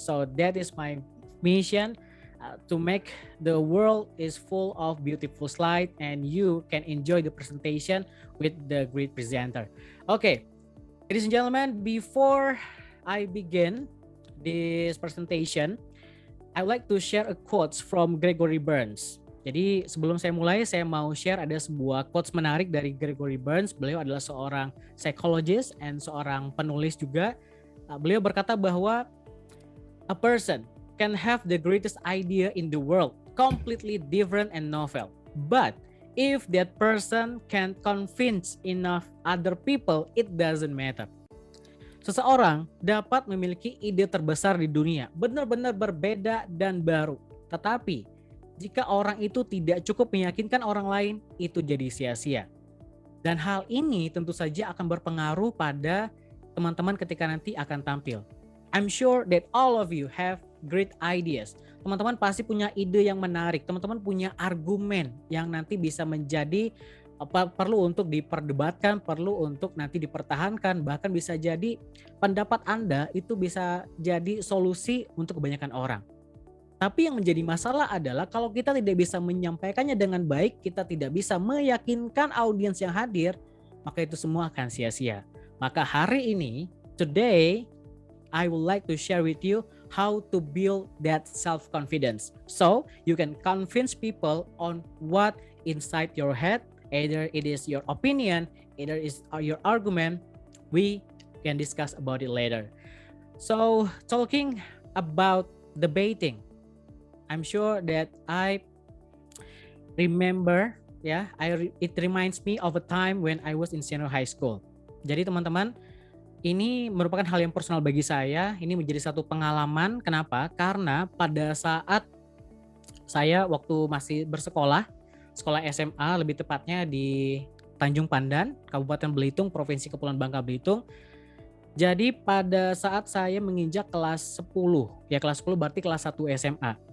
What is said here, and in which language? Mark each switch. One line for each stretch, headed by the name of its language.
English: So that is my mission, to make the world is full of beautiful slides and you can enjoy the presentation with the great presenter. Okay, ladies and gentlemen, before I begin this presentation, I would like to share a quote from Gregory Burns.
Indonesian: Jadi sebelum saya mulai, saya mau share ada sebuah quotes menarik dari Gregory Burns. Beliau adalah seorang
English: psychologist and
Indonesian: seorang penulis juga. Beliau berkata bahwa
English: a person can have the greatest idea in the world, completely different and novel. But if that person can convince enough other people, it doesn't matter.
Indonesian: Seseorang dapat memiliki ide terbesar di dunia, benar-benar berbeda dan baru. Tetapi jika orang itu tidak cukup meyakinkan orang lain, itu jadi sia-sia. Dan hal ini tentu saja akan berpengaruh pada teman-teman ketika nanti akan tampil.
English: I'm sure that all of you have great ideas.
Indonesian: Teman-teman pasti punya ide yang menarik. Teman-teman punya argumen yang nanti bisa menjadi perlu untuk diperdebatkan, perlu untuk nanti dipertahankan. Bahkan bisa jadi pendapat Anda itu bisa jadi solusi untuk kebanyakan orang. Tapi yang menjadi masalah adalah kalau kita tidak bisa menyampaikannya dengan baik, kita tidak bisa meyakinkan audiens yang hadir, maka itu semua akan sia-sia. Maka hari ini,
English: today, I would like to share with you how to build that self-confidence. So you can convince people on what inside your head, either it is your opinion, either it is your argument. We can discuss about it later. So talking about debating, I'm sure that I remember it reminds me of a time when I was in senior high school.
Indonesian: Jadi teman-teman, ini merupakan hal yang personal bagi saya. Ini menjadi satu pengalaman. Kenapa? Karena pada saat saya waktu masih bersekolah, sekolah SMA lebih tepatnya di Tanjung Pandan, Kabupaten Belitung, Provinsi Kepulauan Bangka Belitung. Jadi pada saat saya menginjak kelas 10, ya kelas 10 berarti kelas 1 SMA.